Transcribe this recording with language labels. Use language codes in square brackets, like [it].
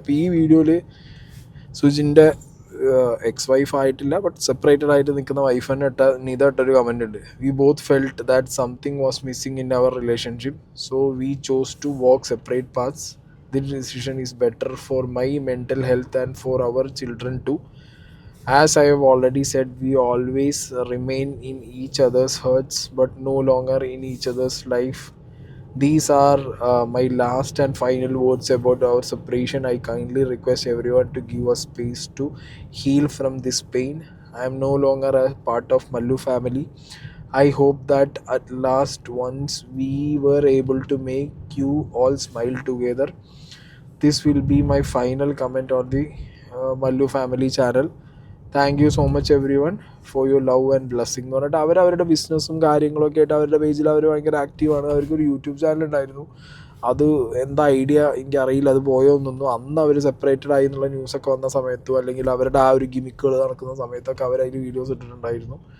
[ml] ഇപ്പോൾ ഈ വീഡിയോയിൽ സുജിൻ്റെ എക്സ് വൈഫ് ആയിട്ടില്ല, ബട്ട് സെപ്പറേറ്റഡ് ആയിട്ട് നിൽക്കുന്ന വൈഫ് തന്നെ ഇട്ടൊരു കമൻ്റ് ഉണ്ട്. [en] We both felt that something was missing in our relationship, so we chose to walk separate paths. This decision is better for my mental health and for our children too. As I have already said, we always remain in each other's hearts, but no longer in each other's life. These are my last and final words about our separation. I kindly request everyone to give us space to heal from this pain. I am no longer a part of Mallu family. I hope that at last once we were able to make you all smile together. This will be my final comment on the Mallu family channel. Thank you so much everyone for your love and blessing [ml] എന്ന് പറഞ്ഞിട്ട് അവരവരുടെ ബിസിനസ്സും കാര്യങ്ങളൊക്കെ ആയിട്ട് അവരുടെ പേജിൽ അവർ ഭയങ്കര ആക്റ്റീവാണ്. അവർക്കൊരു യൂട്യൂബ് ചാനൽ ഉണ്ടായിരുന്നു. അത് എന്താ ഐഡിയ എനിക്കറിയില്ല, അത് പോയോ എന്നൊന്നും. അന്ന് അവർ സെപ്പറേറ്റഡ് ആയി എന്നുള്ള ന്യൂസൊക്കെ വന്ന സമയത്തും അല്ലെങ്കിൽ അവരുടെ ആ ഒരു ഗിമിക്കുകൾ നടക്കുന്ന സമയത്തൊക്കെ അവരതിൽ വീഡിയോസ് ഇട്ടിട്ടുണ്ടായിരുന്നു.